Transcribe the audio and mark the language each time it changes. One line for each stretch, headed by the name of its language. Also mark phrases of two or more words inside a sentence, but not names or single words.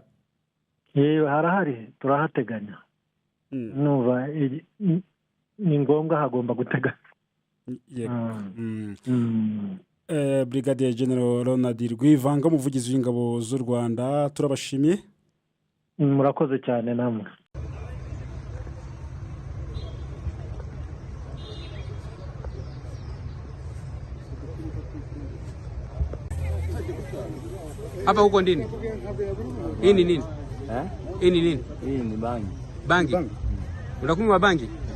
Kinyarwanda: Harahari, turahateganya. Nuva ni ngombwa hagomba guteganya. Brigadier General Ronald Rwivanga umuvugizi w'ingabo z'u Rwanda turabashimiye. murakoze cyane namwe.
Swahili: Hapa huko ndini? Hii ni nini? Hii ni nini? Hii ni bangi. Bangi? Unakunywa bangi?